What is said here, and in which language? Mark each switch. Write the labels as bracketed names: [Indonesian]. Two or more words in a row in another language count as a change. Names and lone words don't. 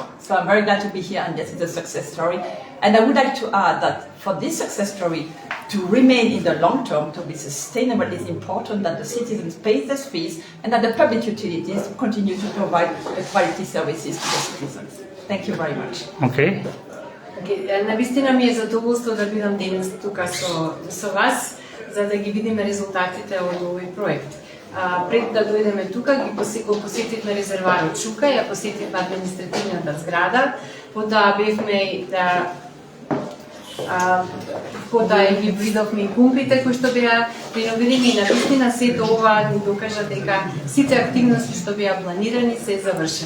[English] So I'm very glad to be here, and this is a success story. And I would like to add that for this success story to remain in the long term, to be sustainable, it's important that the citizens pay their fees and that the public utilities continue to provide the quality services to the citizens. Thank you very much. Okay. [Macedonian] Навистина ми е задоволство да бидам денес тука со вас, за да ги видиме резултатите од овој проект. Пред да дојдеме тука, го посетивме резерварот Чука, ја посетивме административната зграда, потоа бевме ги видовме и пумпите кои што беа реновирани и навистина сето ова ни докажа дека сите активности што беа планирани се завршени.